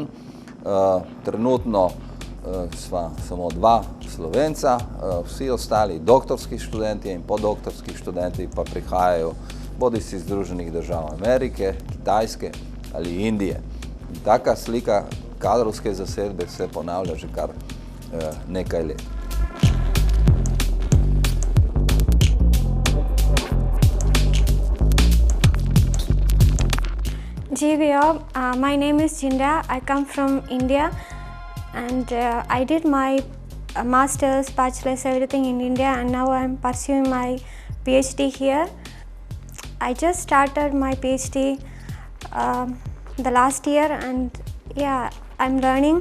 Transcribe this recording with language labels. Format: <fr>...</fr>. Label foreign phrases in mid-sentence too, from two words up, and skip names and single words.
<sl>Trenutno sva samo dva Slovenca, vsi ostali doktorski študenti in podoktorski študenti pa prihajajo bodisi iz Združenih držav Amerike, Kitajske ali Indije. In taka slika kadrovske zasedbe se ponavlja že kar nekaj let. GVO,</sl> <en>my name is Chinda. I come from India and I did my master's, bachelor's, everything in India, and now I'm pursuing my PhD here. I just started my PhD the last year and yeah, I'm learning.</en>